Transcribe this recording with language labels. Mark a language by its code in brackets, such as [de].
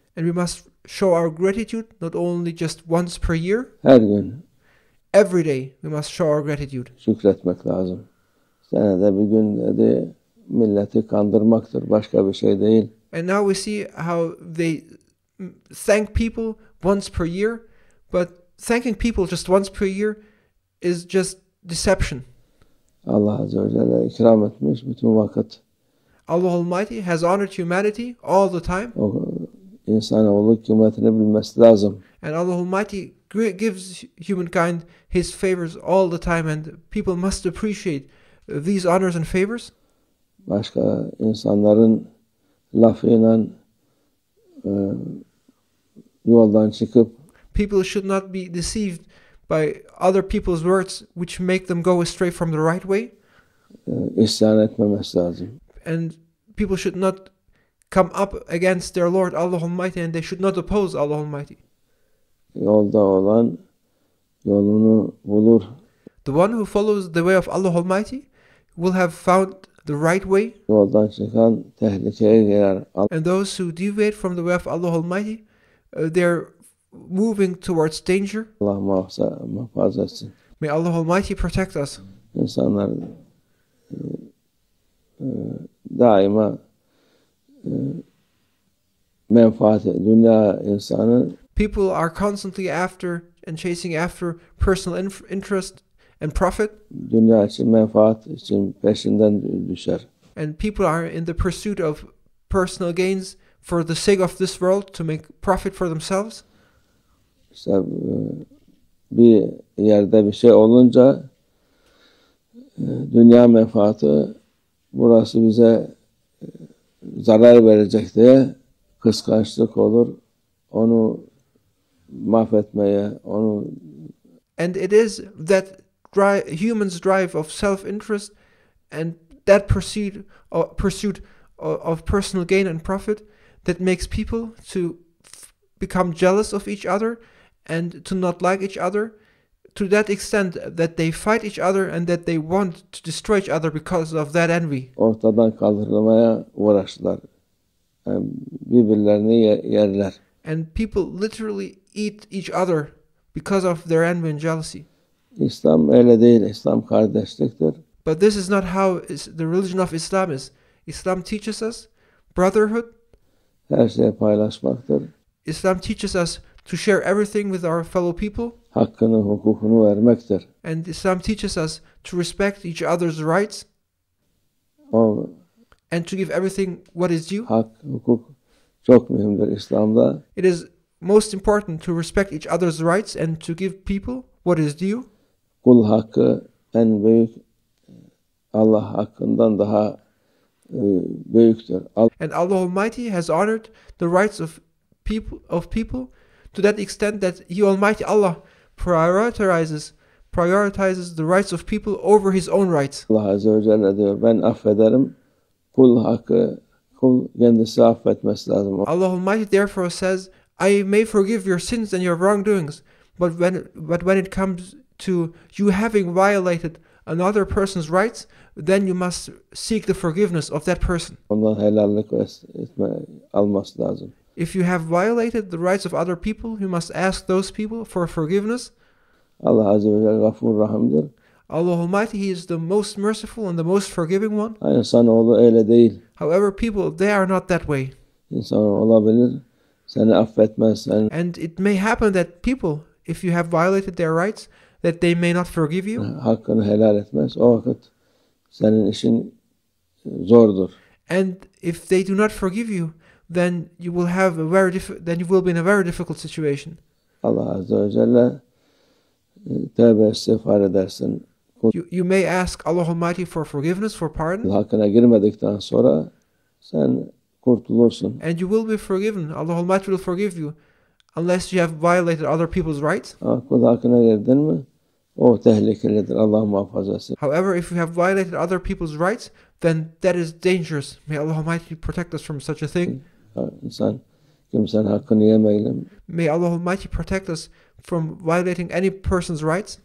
[en] And we must show our gratitude not only just once per year. [tr] Her gün. [en] Every day we must show our gratitude. [tr] Şükretmek lazım. Senede bir gün dedi, milleti kandırmaktır, başka bir şey değil. [en] And now we see how they thank people once per year, but thanking people just once per year is just deception. [tr] Allah Azze ve Celle ikram etmiş bütün vakit. [en] Allah Almighty has honored humanity all the time. [tr] O insanoğlu kıymetini bilmesi lazım. [en] And Allah Almighty gives humankind His favors all the time, and people must appreciate these honors and favors. [tr] Başka insanların lafıyla yoldan çıkıp [en] people should not be deceived by other people's words which make them go astray from the right way. [tr] İsyan etmemesi lazım. [en] And people should not come up against their Lord Allah Almighty, and they should not oppose Allah Almighty. [tr] Yolda olan yolunu bulur. [en] The one who follows the way of Allah Almighty will have found the right way. [tr] Yoldan çıkan tehlikeye girer. [en] And those who deviate from the way of Allah Almighty, they're moving towards danger. [tr] Allah muhafaza etsin. [en] May Allah Almighty protect us. [tr] İnsanlar daima menfaat, dünya insanı. [en] People are constantly after and chasing after personal interest and profit. [tr] Dünya için, menfaat için peşinden düşer. [en] And people are in the pursuit of personal gains for the sake of this world, to make profit for themselves. [tr] İşte bir yerde bir şey olunca dünya menfaati, burası bize zarar verecek diye kıskançlık olur. Onu mahvetmeye, onu. [en] And it is that humans' drive of self-interest and that pursuit of personal gain and profit that makes people to become jealous of each other and to not like each other, to that extent that they fight each other and that they want to destroy each other because of that envy. [tr] Ortadan kaldırılmaya uğraştılar. Yani birbirlerini yerler. [en] And people literally eat each other because of their envy and jealousy. [tr] İslam öyle değil. İslam kardeşliktir. [en] But this is not how the religion of Islam is. Islam teaches us brotherhood. [tr] Her şeyi paylaşmaktır. [en] Islam teaches us to share everything with our fellow people. [tr] Hakkını, hukukunu vermektir. [en] And Islam teaches us to respect each other's rights. And to give everything what is due. [tr] Hak, hukuk çok mühimdir İslam'da. [en] It is most important to respect each other's rights and to give people what is due. [tr] Kul hakkı en büyük, Allah hakkından daha büyüktür. [en] And Allah Almighty has honored the rights of people to that extent that He Almighty Allah prioritizes the rights of people over His own rights. [tr] Allah Azze ve Celle diyor, ben affederim. Kul hakkı, kul kendisi affetmesi lazım. [en] Allah Almighty therefore says, I may forgive your sins and your wrongdoings, but when it comes to you having violated another person's rights, then you must seek the forgiveness of that person. [tr] Ondan helallik alması lazım. [en] If you have violated the rights of other people, you must ask those people for forgiveness. [tr] Allah Azze ve Celle Gafur Rahim'dir. [en] Allah Almighty, He is the most merciful and the most forgiving one. [tr] İnsanoğlu öyle değil. [en] However, people, they are not that way. [tr] İnsan olabilir, seni affetmez. [en] And it may happen that people, if you have violated their rights, that they may not forgive you. [tr] Hakkını helal etmez. O vakit senin işin zordur. [en] And if they do not forgive you, then you will have then you will be in a very difficult situation. [tr] Allah Azze ve Celle tövbe istiğfar edersin. [en] You may ask Allah Almighty for forgiveness, for pardon. [tr] Hakkına girmedikten sonra sen kurtulursun. [en] And you will be forgiven. Allah Almighty will forgive you unless you have violated other people's rights. [tr] Kul hakkına girdin mi? O tehlikelidir. Allah muhafaza etsin. [en] However, if you have violated other people's rights, then that is dangerous. May Allah Almighty protect us from such a thing. [tr] İnsan kimsenin hakkını yemeyle. [en] May Allah Almighty protect us from violating any person's rights.